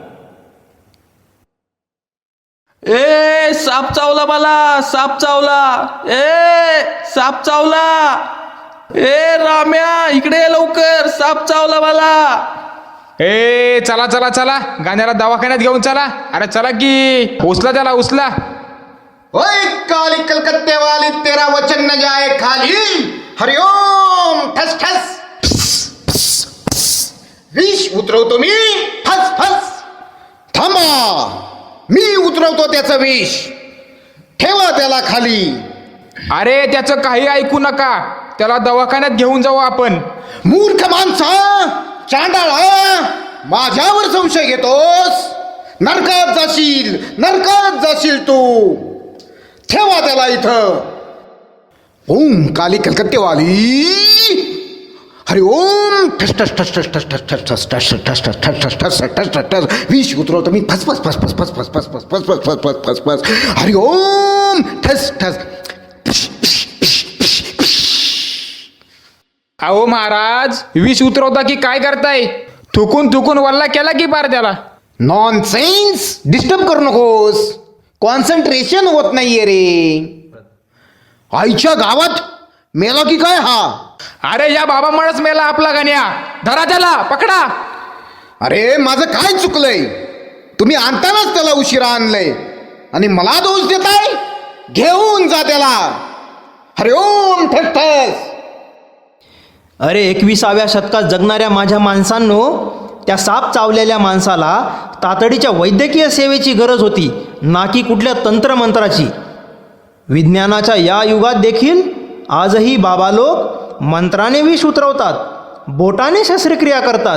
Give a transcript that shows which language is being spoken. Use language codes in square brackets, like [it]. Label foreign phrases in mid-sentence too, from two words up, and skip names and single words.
[mr] ए साप चावला मला, साप चावला, ए साप चावला, ए राम्या इकडे ये लवकर, साप चावला मला. ए चला चला चला, गाण्याला दवाखान्यात घेऊन चला. अरे चला की, उचला त्याला उचला. [hi] ओए काली कलकत्ते वाली तेरा वचन न जाए खाली, हरिओम ठस ठस. [mr] विष उतरवतो मी, फस फस. थांबा, मी उतरवतो त्याचं विष, ठेवा त्याला खाली. अरे त्याचं काही ऐकू नका, त्याला दवाखान्यात घेऊन जाऊ आपण. मूर्ख माणसा, चांडाळा, माझ्यावर संशय घेतोस? नरकात जाशील, नरकात जाशील तू. ठेवा त्याला इथं. [hi] ओम काली कलकत्तेवाली, हरि ओम ठस ठस ठस ठस ठस ठस ठस ठस ठस ठस ठस ठस ठस ठस ठस ठस. [mr] विष उतरवतो मी, फस फस फस फस फस फस फस फस फस फस फस फस फस फस. हरि ओम ठस ठस. अहो महाराज, विष उतरवता की काय करताय? थुकून थुकून वल्ला केला की पार त्याला. नॉनसेन्स, डिस्टर्ब करू नकोस. कॉन्सन्ट्रेशन होत नाहीये रे. आईच्या गावात मेला की काय हा? अरे या बाबामुळेच मेला आपला गाण्या. धरा त्याला, पकडा. अरे माझं काय चुकलंय? तुम्ही आणतानाच त्याला उशिरा आणलंय आणि मला दोष देताय? घेऊन जा त्याला. हरि ओम ठस ठस. अरे 21व्या शतकात जगणाऱ्या माझ्या माणसांनो, त्या साप चावलेल्या माणसाला तातडीच्या वैद्यकीय सेवेची गरज होती, ना की कुठल्या तंत्रमंत्राची. विज्ञानाच्या या युगात देखील आजही बाबा लोक मंत्राने विष उतरवतात, बोटाने शस्त्रक्रिया करतात.